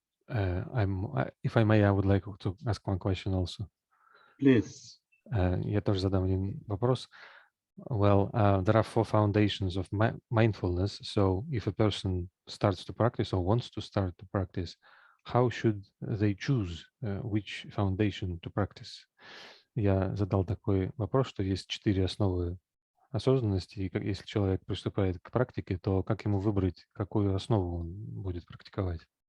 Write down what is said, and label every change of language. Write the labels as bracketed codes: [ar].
[en] If I may, I would like to ask one question also. Please. [ru] Я тоже задам один вопрос. [en] Well, there are 4 foundations of mindfulness. So if a person starts to practice or wants to start to practice, how should they choose which foundation to practice? [ru] Я задал такой вопрос, что есть 4 основы осознанности, и если человек приступает к практике, то как ему выбрать, какую основу он будет практиковать?